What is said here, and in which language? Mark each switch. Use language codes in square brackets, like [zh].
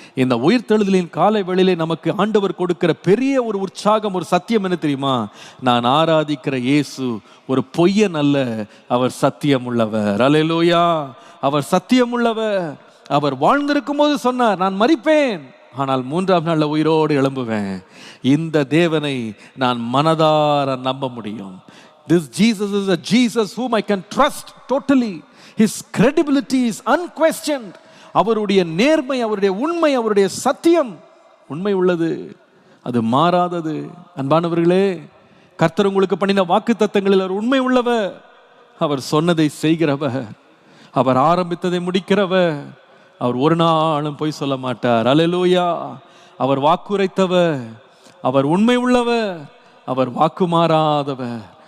[ta] இந்த உயிர்த்தெழுதலின் காலை வேளையிலே நமக்கு ஆண்டவர் கொடுக்கிற பெரிய ஒரு உற்சாகம், ஒரு சத்தியம் என்ன தெரியுமா? நான் ஆராதிக்கிற இயேசு ஒரு பொய்யன் அல்ல, அவர் சத்தியம் உள்ளவர். அல்லேலூயா. அவர் சத்தியம் உள்ளவர். அவர் வாழ்ந்திருக்கும் போது சொன்னார், நான் மரிப்பேன், ஆனால் 3ஆம் நாள்ல உயிரோடு எழும்புவேன். இந்த தேவனை நான் மனதார நம்ப முடியும். [en] This Jesus is a Jesus whom I can trust totally. His credibility is unquestioned. [ta] அவருடைய நேர்மை, அவருடைய உண்மை, அவருடைய சத்தியம் உண்மை உள்ளது, அது மாறாதது. அன்பானவர்களே, கர்த்தர் உங்களுக்கு பண்ணின வாக்கு தத்தங்களில் அவர் உண்மை உள்ளவர். அவர் சொன்னதை செய்கிறவர், அவர் ஆரம்பித்ததை முடிக்கிறவர். அவர் ஒரு நாளும் பொய் சொல்ல மாட்டார். அல்லேலூயா. அவர் வாக்குரைத்தவர், அவர் உண்மை உள்ளவர், அவர் வாக்கு மாறாதவர்.